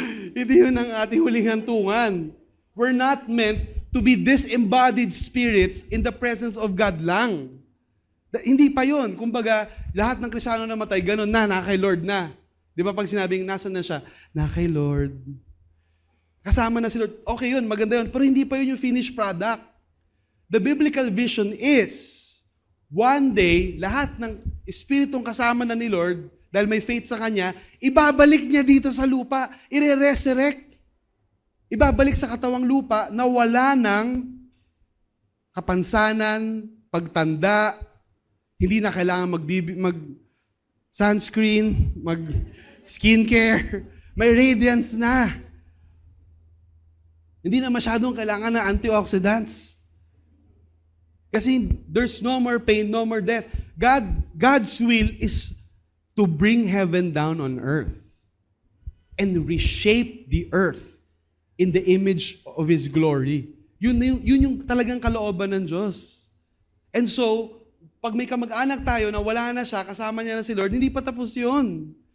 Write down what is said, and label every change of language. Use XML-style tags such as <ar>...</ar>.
<tl>Hindi yun ang ating huling hantungan.</tl> <en>We're not meant to be disembodied spirits in the presence of God lang.</en> <tl>Hindi pa yun. Kumbaga, lahat ng Kristiyano na matay, ganun na, kay Lord na. Di ba pag sinabing, nasan na siya? Kay Lord. Kasama na si Lord. Okay yun, maganda yun. Pero hindi pa yun yung finished product.</tl> <en>The biblical vision is, one day,</en> <tl>lahat ng espiritong kasama na ni Lord, dahil may faith sa Kanya, ibabalik niya dito sa lupa, ire-resurrect. Ibabalik sa katawang lupa na wala ng kapansanan, pagtanda, hindi na kailangan mag-sunscreen, mag-skincare, may radiance na. Hindi na masyadong kailangan ng antioxidants.</tl> <en>Kasi there's no more pain, no more death. God's will is to bring heaven down on earth and reshape the earth in the image of His glory.</en> <tl>Yun yung talagang kalooban ng Diyos. And so, pag may kamag-anak tayo na wala na siya, kasama niya na si Lord, hindi pa tapos yun.</tl>